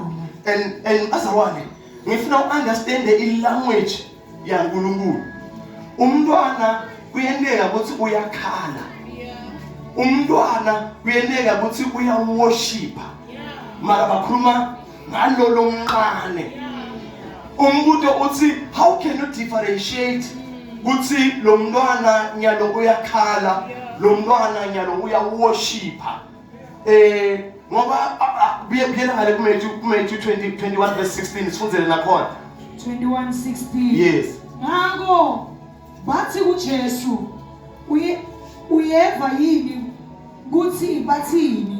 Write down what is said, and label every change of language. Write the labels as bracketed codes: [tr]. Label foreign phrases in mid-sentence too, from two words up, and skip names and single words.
[ss] And bazalwane, ngifuna uunderstand i-language yaNkulunkulu. Umntwana kuyenteka ukuthi uyakhala. Umntwana kuyenteka ukuthi uyaworshipa. Mara bakhuluma ngalolo mncane. Umbuto uthi [en] how can you differentiate [ss] ukuthi lo mntwana nyalo uyakhala, lo mntwana nyalo uyaworshipa? Ngoba buyela ngale kuMatthew 21 verse 16 sifundzele nakhona 21:16. [en] Yes. [ss] Ngako bathi kuJesu uyeva yini kuthi bathini?